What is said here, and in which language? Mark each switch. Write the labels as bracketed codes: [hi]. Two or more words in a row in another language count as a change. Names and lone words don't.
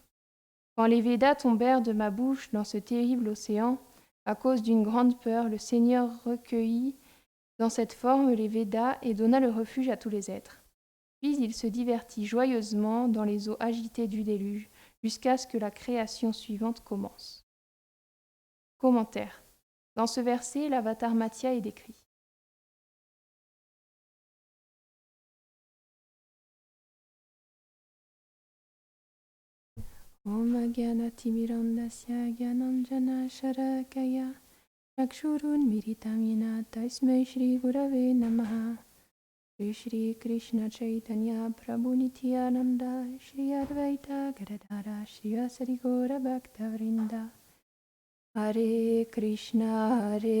[fr] Quand les Védas tombèrent de ma bouche dans ce terrible océan, à cause d'une grande peur, le Seigneur recueillit dans cette forme les Védas et donna le refuge à tous les êtres. Puis il se divertit joyeusement dans les eaux agitées du déluge, jusqu'à ce que la création suivante commence. Commentaire. Dans ce verset, l'avatar Mathya est décrit. [sa] Om Agyanatimirandasya Gyananjana Sharakaya Chakshurun Miritamina Tasmai Shri Gurave Namaha Shri Krishna Chaitanya Prabhu Nityananda Shri Advaita Gadadara Shri Vasari Gaura Bhakta Vrinda Hare Krishna